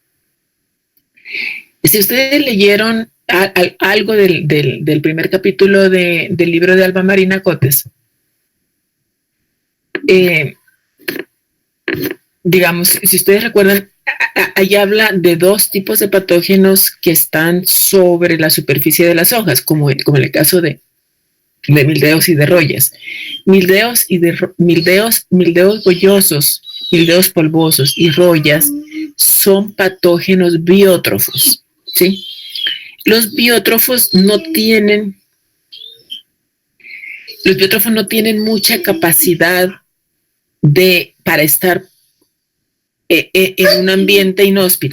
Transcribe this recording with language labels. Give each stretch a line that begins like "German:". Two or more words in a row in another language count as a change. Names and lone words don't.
Spanish: Si ustedes leyeron algo del primer capítulo del libro de Alba Marina Cotes, digamos, si ustedes recuerdan, ahí habla de dos tipos de patógenos que están sobre la superficie de las hojas, como en el caso de mildeos y de rollas. Mildeos bollosos, mildeos polvosos y rollas son patógenos biótrofos, ¿sí? Los biótrofos no tienen mucha capacidad para estar en un ambiente inhóspito.